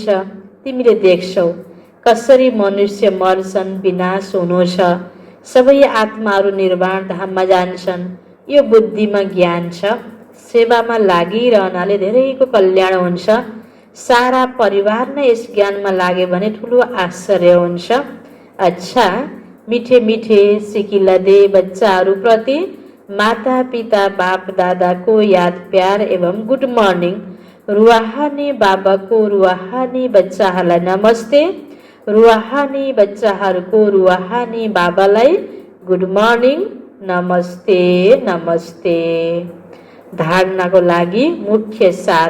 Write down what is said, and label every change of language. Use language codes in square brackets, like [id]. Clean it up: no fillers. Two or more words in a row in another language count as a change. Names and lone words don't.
[ne] तिमीले देख्छौ कसरी मनुष्य मर्छन्, विनाश हुनु छ। सबै आत्माहरू निर्वाण धाममा जान्छन्। यो बुद्धिमा ज्ञान छ। सेवामा लागिरहनाले धेरैको कल्याण हुन्छ। सारा परिवार नै यस ज्ञानमा लाग्यो भने ठुलो आश्चर्य हुन्छ। अच्छा, मिठे मिठे सिकिला दे बच्चाहरूप्रति माता पिता बाप दादाको याद प्यार एवं [en] good morning. [ne] रुहानी बाबाको रुहानी बच्चाहरूलाई नमस्ते। रुहानी बच्चाहरूको रुहानी बाबालाई [en] good morning, [ne] नमस्ते नमस्ते। धारणाको लागि मुख्य सार।